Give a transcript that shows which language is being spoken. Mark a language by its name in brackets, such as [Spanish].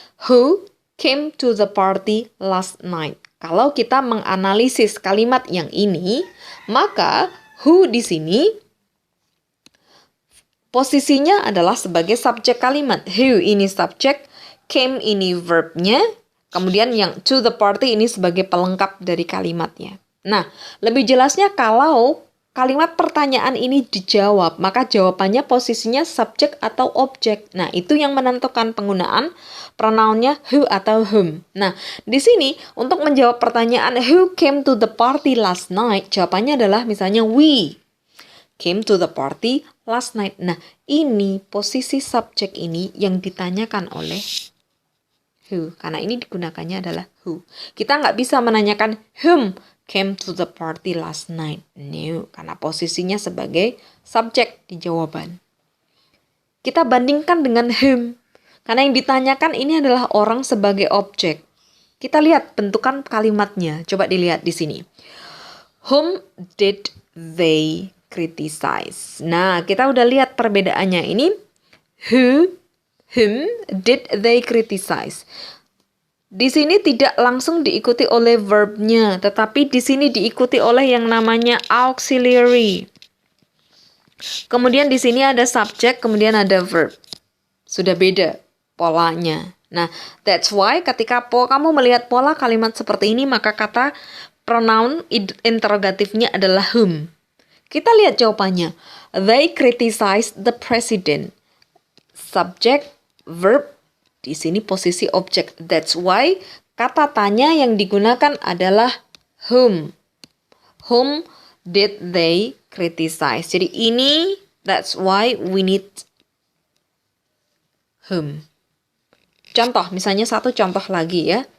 [English] Who came to the party last night? [Indonesian] Kalau kita menganalisis kalimat yang ini, maka who di sini posisinya adalah sebagai subjek kalimat. Who ini subjek, came ini verbnya, kemudian yang to the party ini sebagai pelengkap dari kalimatnya. Nah, lebih jelasnya kalau kalimat pertanyaan ini dijawab, maka jawabannya posisinya subjek atau objek. Nah, itu yang menentukan penggunaan pronounnya who atau whom. [English] Nah, di sini untuk menjawab pertanyaan who came to the party last night, jawabannya adalah misalnya we came to the party last night. [Indonesian] Nah, ini posisi subjek ini yang ditanyakan oleh who. Karena ini digunakannya adalah who. [English] Kita nggak bisa menanyakan whom came to the party last night. [Indonesian] No, karena posisinya sebagai subjek di jawaban. Kita bandingkan dengan whom. Karena yang ditanyakan ini adalah orang sebagai objek. Kita lihat bentukan kalimatnya. Coba dilihat di sini. [English] Whom did they criticize? [Indonesian] Nah, kita udah lihat perbedaannya ini. [English] Whom did they criticize? [Indonesian] Di sini tidak langsung diikuti oleh verbnya, tetapi di sini diikuti oleh yang namanya auxiliary. Kemudian di sini ada subjek, kemudian ada verb. Sudah beda polanya. Nah, that's why ketika kamu melihat pola kalimat seperti ini, maka kata pronoun interrogatifnya adalah whom. Kita lihat jawabannya. [English] They criticized the president. [Indonesian] Subject, verb, di sini posisi objek. That's why kata tanya yang digunakan adalah whom. [English] Whom did they criticize? Jadi ini, that's why we need whom. [Indonesian] Contoh, misalnya satu contoh lagi ya.